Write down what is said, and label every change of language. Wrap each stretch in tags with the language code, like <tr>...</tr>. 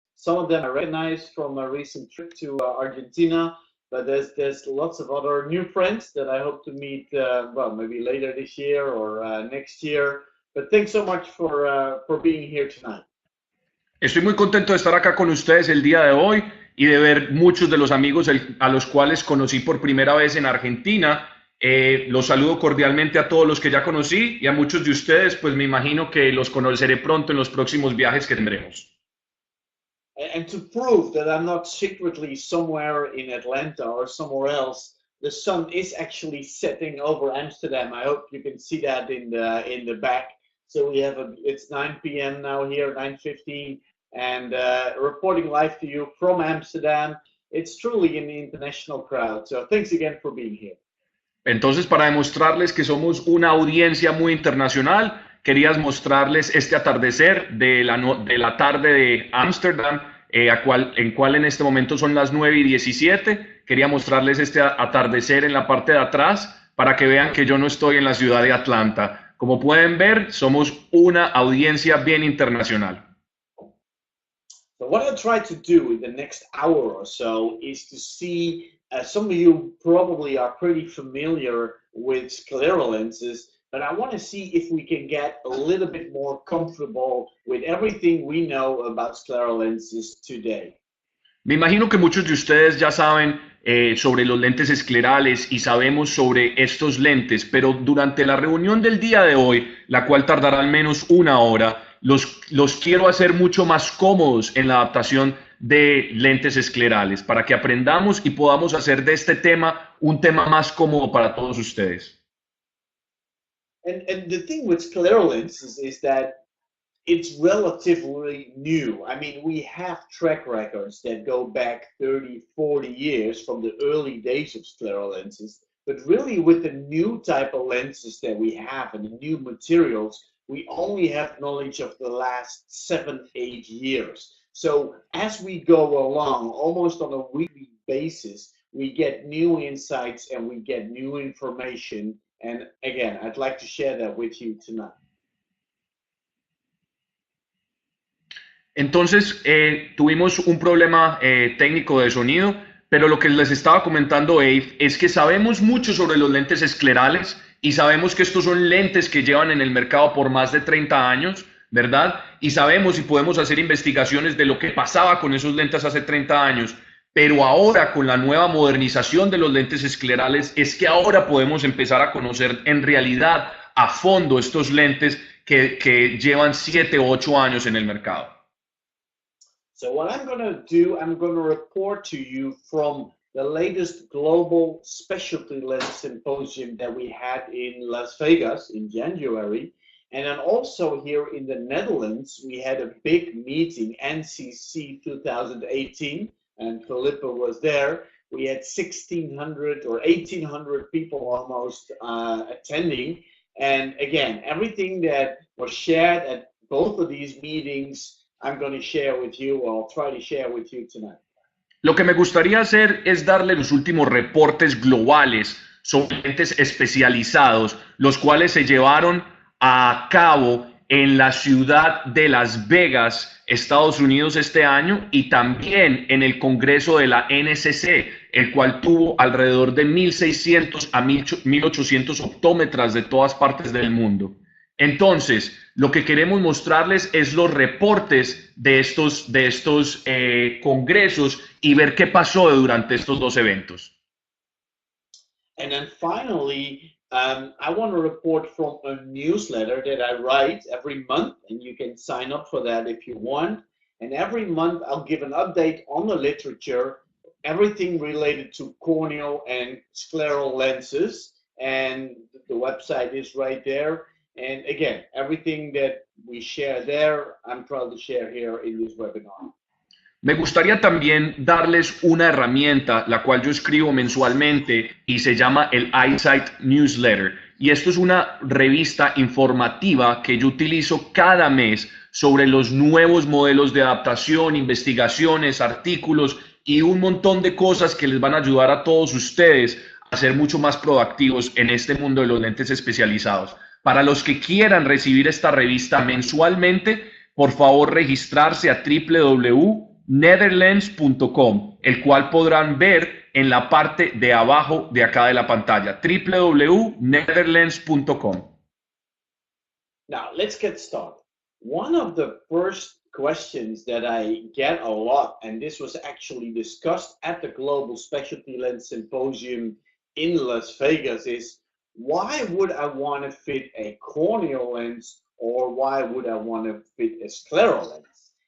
<en>Some of them I recognize from a recent trip to Argentina, but there's lots of other new friends that I hope to meet, well, maybe later this year or next year. But thanks so much for being here tonight.</en> <es>Estoy muy contento de estar acá con ustedes el día de hoy y de ver muchos de los amigos a los cuales conocí por primera vez en Argentina. Los saludo cordialmente a todos los que ya conocí y a muchos de ustedes, pues me imagino que los conoceré pronto en los próximos viajes que tendremos.</es> <en>And to prove that I'm not secretly somewhere in Atlanta or somewhere else, the sun is actually setting over Amsterdam. I hope you can see that in the back. So we have it's 9 p.m. now here, 9:15, and reporting live to you from Amsterdam. It's truly an international crowd. So thanks again for being here.</en> <es>Entonces, para demostrarles que somos una audiencia muy internacional, quería mostrarles este atardecer de la tarde de Ámsterdam, en cual en este momento son las 9:17. Quería mostrarles este atardecer en la parte de atrás para que vean que yo no estoy en la ciudad de Atlanta. Como pueden ver, somos una audiencia bien internacional.</es> <en>So what I'll try to do in the next hour or so is to see, some of you probably are pretty familiar with scleral lenses, but I want to see if we can get a little bit more comfortable with everything we know about scleral lenses today.</en> <es>Me imagino que muchos de ustedes ya saben sobre los lentes esclerales y sabemos sobre estos lentes, pero durante la reunión del día de hoy, la cual tardará al menos una hora, los quiero hacer mucho más cómodos en la adaptación de lentes esclerales para que aprendamos y podamos hacer de este tema un tema más cómodo para todos ustedes.</es> <en>And the thing with scleral lenses is that it's relatively new. I mean, we have track records that go back 30, 40 years from the early days of scleral lenses. But really, with the new type of lenses that we have and the new materials, we only have knowledge of the last 7, 8 years. So as we go along, almost on a weekly basis, we get new insights and we get new information. And again, I'd like to share that with you tonight.</en> <es>Entonces, tuvimos un problema técnico de sonido, pero lo que les estaba comentando Abe es que sabemos mucho sobre los lentes esclerales y sabemos que estos son lentes que llevan en el mercado por más de 30 años, ¿verdad? Y sabemos y podemos hacer investigaciones de lo que pasaba con esos lentes hace 30 años, pero ahora con la nueva modernización de los lentes esclerales es que ahora podemos empezar a conocer en realidad a fondo estos lentes que llevan 7 o 8 años en el mercado.</es> <en>So what I'm going to do, I'm going to report to you from the latest global specialty lens symposium that we had in Las Vegas in January. And then also here in the Netherlands, we had a big meeting, NCC 2018, and Philippa was there. We had 1,600 or 1,800 people almost attending. And again, everything that was shared at both of these meetings, I'm going to share with you, or I'll try to share with you tonight.</en> <es>Lo que me gustaría hacer es darle los últimos reportes globales sobre lentes especializados, los cuales se llevaron a cabo en la ciudad de Las Vegas, Estados Unidos este año, y también en el Congreso de la NCC, el cual tuvo alrededor de 1.600 a 1.800 optómetras de todas partes del mundo. Entonces, lo que queremos mostrarles es los reportes de estos congresos y ver qué pasó durante estos dos eventos.</es> <en>And then finally, I want to report from a newsletter that I write every month, and you can sign up for that if you want. And every month, I'll give an update on the literature, everything related to corneal and scleral lenses, and the website is right there. And again, everything that we share there, I'm proud to share here in this webinar.</en> <es>Me gustaría también darles una herramienta, la cual yo escribo mensualmente y se llama el EyeSight Newsletter. Y esto es una revista informativa que yo utilizo cada mes sobre los nuevos modelos de adaptación, investigaciones, artículos y un montón de cosas que les van a ayudar a todos ustedes a ser mucho más proactivos en este mundo de los lentes especializados. Para los que quieran recibir esta revista mensualmente, por favor registrarse a www.netherlands.com, el cual podrán ver en la parte de abajo de acá de la pantalla, www.netherlands.com.</es> <en>Now, let's get started. One of the first questions that I get a lot, and this was actually discussed at the Global Specialty Lens Symposium in Las Vegas, is why would I want to fit a corneal lens, or why would I want to fit a scleral lens?</en>